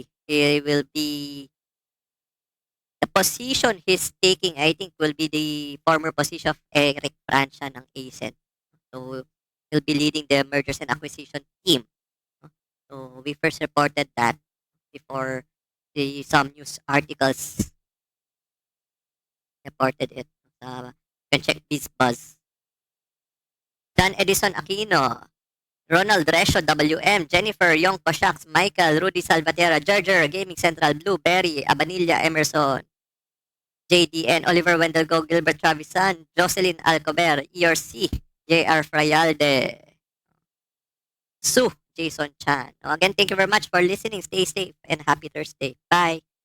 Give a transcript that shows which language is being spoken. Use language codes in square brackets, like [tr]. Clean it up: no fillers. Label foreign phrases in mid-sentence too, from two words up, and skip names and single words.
[en] He will be the position he's taking, I think, will be the former position of Eric Francia ng ACEN. So he'll be leading the mergers and acquisition team. No? So we first reported that before some news articles reported it. You can check this buzz. Dan Edison Aquino, Ronald Resho WM, Jennifer Young Pashax, Michael, Rudy Salvatierra, Gerger, Gaming Central, Blueberry, Abanilla, Emerson, JDN, Oliver Wendell Go, Gilbert Travisan, Jocelyn Alcober, ERC, JR Frayalde, Sue, Jason Chan. Again, thank you very much for listening. Stay safe and happy Thursday. Bye.